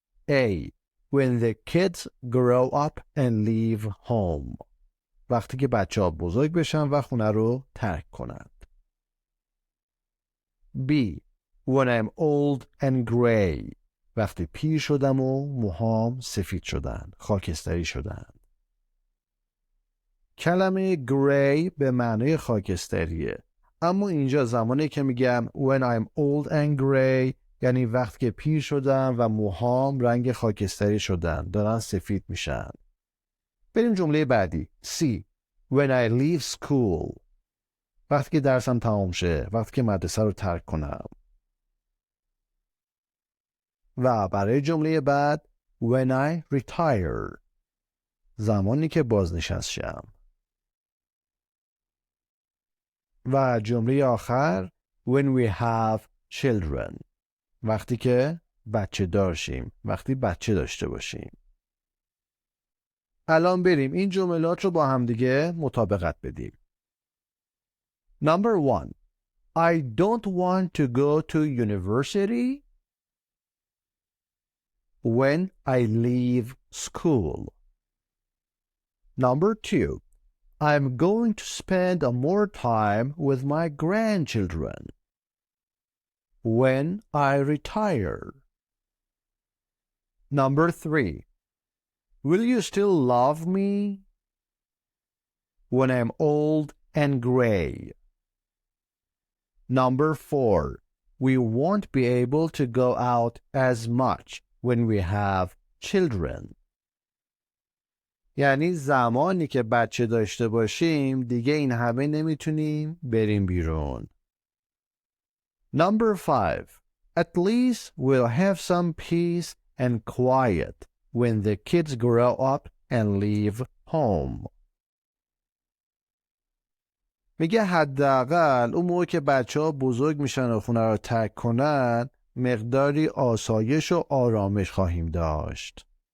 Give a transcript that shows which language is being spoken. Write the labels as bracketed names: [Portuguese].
[English] A. When the kids grow up and leave home. [Persian] وقتی که بچه‌ها بزرگ بشن و خونه رو ترک کنند. [English] B. When I'm old and gray. [Persian] وقتی پیر شدم و موهام سفید شدن، خاکستری شدن. کلمه gray به معنی خاکستریه. اما اینجا زمانی که میگم [English] when I'm old and gray [Persian] یعنی وقتی که پیر شدم و موهام رنگ خاکستری شدن، دارن سفید میشن. بریم جمله بعدی. [English] C. When I leave school. [Persian] وقتی که درسم تمام شه، وقتی که مدرسه رو ترک کنم. و برای جمله بعد [English] when I retire. [Persian] زمانی که بازنشست شم. و جمله آخر [English] when we have children. [Persian] وقتی که بچه دار شیم، وقتی بچه داشته باشیم. الان بریم این جملات رو با همدیگه مطابقت بدیم. [English] Number 1. I don't want to go to university when I leave school. Number 2. I'm going to spend more time with my grandchildren when I retire. Number 3. Will you still love me when I'm old and gray? Number 4. We won't be able to go out as much when we have children. [Persian] یعنی زمانی که بچه داشته باشیم دیگه این همه نمیتونیم بریم بیرون. [English] Number 5. At least we'll have some peace and quiet when the kids grow up and leave home. [Persian] میگه حداقل اون موقع که بچه‌ها بزرگ میشن و خونه رو ترک کنن مقداری آسایش و آرامش خواهیم داشت.